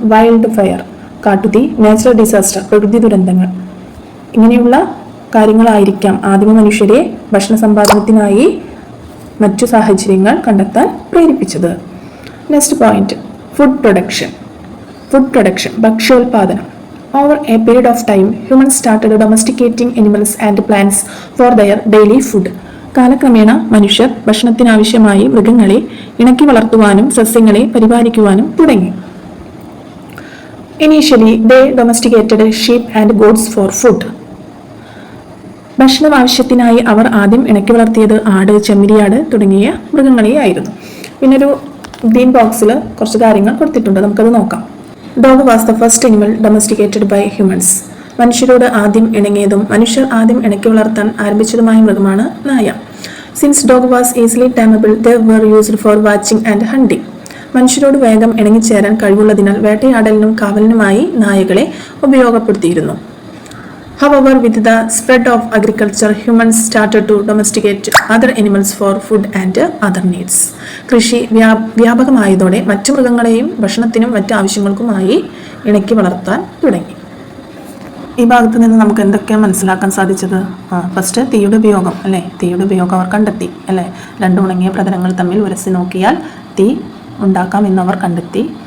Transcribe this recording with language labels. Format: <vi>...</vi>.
<ml>Wild fire, കാട്ടുതീ. Natural disaster, പ്രകൃതി ദുരന്തങ്ങൾ. ഇങ്ങനെയുള്ള കാര്യങ്ങളായിരിക്കാം ആദിമ മനുഷ്യരെ ഭക്ഷണ സമ്പാദനത്തിനായി മറ്റു സാഹചര്യങ്ങൾ കണ്ടെത്താൻ പ്രേരിപ്പിച്ചത്.</ml> <en>next point, food production,</en> <ml>ഭക്ഷ്യോൽപാദനം.</ml> <en>Over a period of time, humans started domesticating animals and plants for their daily food.</en> <ml>കാലക്രമേണ മനുഷ്യർ ഭക്ഷണത്തിനാവശ്യമായി മൃഗങ്ങളെ ഇണക്കി വളർത്തുവാനും സസ്യങ്ങളെ പരിപാലിക്കുവാനും തുടങ്ങി.</ml> <en>Initially, they domesticated sheep and goats for food.</en> <ml>ഭക്ഷണ ആവശ്യത്തിനായി അവർ ആദ്യം ഇണക്കി വളർത്തിയത് ആട്, ചെമ്മരിയാട് തുടങ്ങിയ മൃഗങ്ങളെയായിരുന്നു. പിന്നെ ഒരു ഗ്രീൻ ബോക്സിൽ കുറച്ച് കാര്യങ്ങൾ കൊടുത്തിട്ടുണ്ട്, നമുക്കത് നോക്കാം.</ml> <en>Dog was the first animal domesticated by humans.</en> <ml>മനുഷ്യരോട് ആദ്യം ഇണങ്ങിയതും മനുഷ്യർ ആദ്യം ഇണക്കി വളർത്താൻ ആരംഭിച്ചതുമായ മൃഗമാണ് നായ.</ml> <en>Since dog was easily tamable they were used for watching and hunting.</en> <ml>മനുഷ്യരോട് വേഗം ഇണങ്ങിച്ചേരാൻ കഴിവുള്ളതിനാൽ വേട്ടയാടലിനും കാവലിനുമായി നായകളെ ഉപയോഗപ്പെടുത്തിയിരുന്നു.</ml> <en>However, with the spread of agriculture, humans started to domesticate other animals for food and other needs.</en> <ml>കൃഷി വ്യാപകമായതോടെ മറ്റു മൃഗങ്ങളെയും ഭക്ഷണത്തിനും മറ്റു ആവശ്യങ്ങൾക്കുമായി ഇണക്കി വളർത്താൻ തുടങ്ങി. ഈ ഭാഗത്ത് നിന്ന് നമുക്ക് എന്തൊക്കെയാണ് മനസ്സിലാക്കാൻ സാധിച്ചത്? ഫസ്റ്റ് തീയുടെ ഉപയോഗം അല്ലേ, തീയുടെ ഉപയോഗം അവർ കണ്ടെത്തി അല്ലേ. രണ്ട് ഉണങ്ങിയ പ്രതലങ്ങൾ തമ്മിൽ ഉരസി നോക്കിയാൽ തീ ഉണ്ടാക്കാം എന്നവർ കണ്ടെത്തി.</ml>